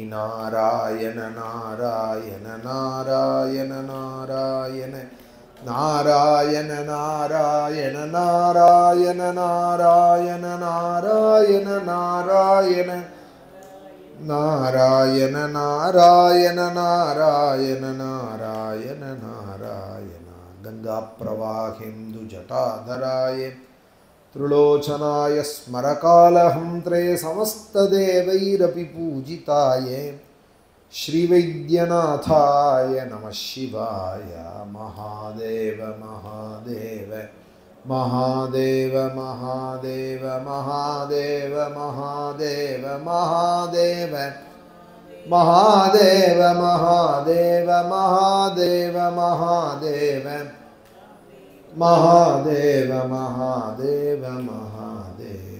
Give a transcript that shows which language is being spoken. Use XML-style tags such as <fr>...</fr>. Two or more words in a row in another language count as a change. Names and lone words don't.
<sa>நாராயண நாராயண நாராயண நாராயண நாராயண நாராயண நாராயண நாராயண நாராயண நாராயண நாராயண நாராயண நாராயண நாராயண நாராயண. गङ्गा प्रवाहेन्दु जटाधराय त्रिलोचनाय स्मरकालहन्त्रे समस्तदेवैरपि पूजिताय श्रीवैद्यनाथाय नमः शिवाय. महादेव महादेव महादेव महादेव महादेव महादेव महादेव महादेव महादेव महादेव महादेव महादेव महादेव महादेव.</sa>